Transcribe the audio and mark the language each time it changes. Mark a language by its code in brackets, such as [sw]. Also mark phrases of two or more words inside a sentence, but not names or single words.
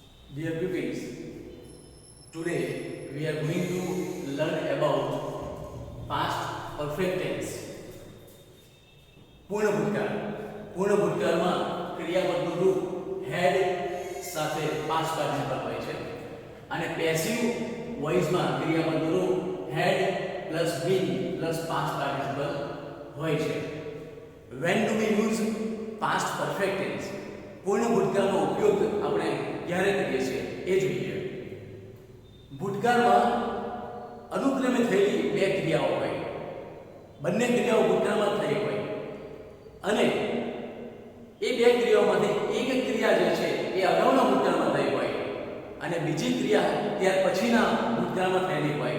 [en] Dear pupils, today we are going to learn about past perfect tense. [gu] પૂર્ણ ભૂતકાળ. પૂર્ણ ભૂતકાળમાં ક્રિયાપદનું રૂપ had સાથે [en] past participle [gu] હોય છે અને [en] passive voice [gu] ક્રિયાપદનું રૂપ [en] had plus been plus past participle [gu] હોય છે. [en] When do we use past perfect tense? [gu] પૂર્ણ ભૂતકાળનો ઉપયોગ આપણે ક્યારે કરીએ છીએ એ જોઈએ. ભૂતકાળમાં અનુક્રમે થયેલી બે ક્રિયાઓ હોય. બંને ક્રિયાઓ ભૂતકાળમાં થઈ હોય અને એ બે ક્રિયાઓમાંથી એક ક્રિયા જે છે એ અગાઉના ભૂતકાળમાં થઈ હોય અને બીજી ક્રિયા ત્યાર પછીના ભૂતકાળમાં થયેલી હોય.